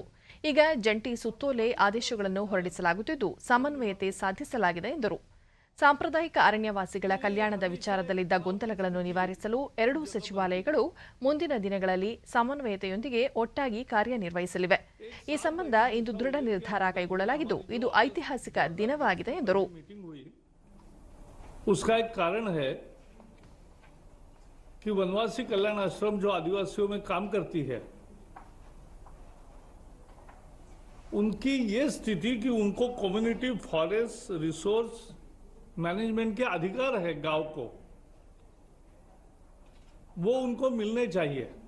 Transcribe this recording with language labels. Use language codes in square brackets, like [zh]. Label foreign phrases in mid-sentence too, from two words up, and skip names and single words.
[kn] ಈಗ ಜಂಟಿ ಸುತ್ತೋಲೆ ಆದೇಶಗಳನ್ನು ಹೊರಡಿಸಲಾಗುತ್ತಿದ್ದು ಸಮನ್ವಯತೆ ಸಾಧಿಸಲಾಗಿದೆ ಎಂದರು. ಸಾಂಪ್ರದಾಯಿಕ ಅರಣ್ಯವಾಸಿಗಳ ಕಲ್ಯಾಣದ ವಿಚಾರದಲ್ಲಿದ್ದ ಗೊಂದಲಗಳನ್ನು ನಿವಾರಿಸಲು ಎರಡೂ ಸಚಿವಾಲಯಗಳು ಮುಂದಿನ ದಿನಗಳಲ್ಲಿ ಸಮನ್ವಯತೆಯೊಂದಿಗೆ ಒಟ್ಟಾಗಿ ಕಾರ್ಯನಿರ್ವಹಿಸಲಿವೆ. ಈ ಸಂಬಂಧ ಇಂದು ದೃಢ ನಿರ್ಧಾರ ಕೈಗೊಳ್ಳಲಾಗಿದ್ದು, ಇದು ಐತಿಹಾಸಿಕ ದಿನವಾಗಿದೆ ಎಂದರು. [hi] उसका एक कारण है कि वनवासी कल्याण आश्रम जो आदिवासियों में काम करती है, उनकी ये स्थिति कि उनको [en] community forest resource management [hi] के अधिकार है गांव को, वो उनको मिलने चाहिए.